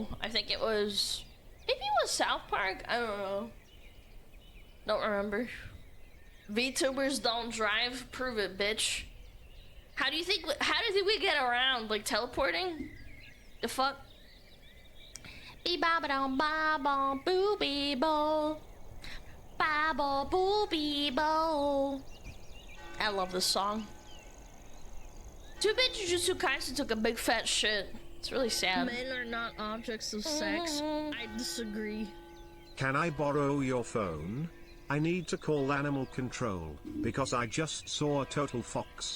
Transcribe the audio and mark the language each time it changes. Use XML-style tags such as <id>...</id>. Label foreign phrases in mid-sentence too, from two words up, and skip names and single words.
<en>I think it was... Maybe it was South Park? I don't know. Don't remember. VTubers don't drive. Prove it, bitch. How do you think we get around? Like teleporting? The fuck? Be-ba-ba-dum-ba-bum, boo-be-bo. Ba-bo, boo-be-bo. I love this song. Too bad Jujutsu Kaisen took a big fat shit. It's really sad. Men are not objects of sex. I disagree. Can I borrow your phone? I need to call animal control, because I just saw a total fox.</en>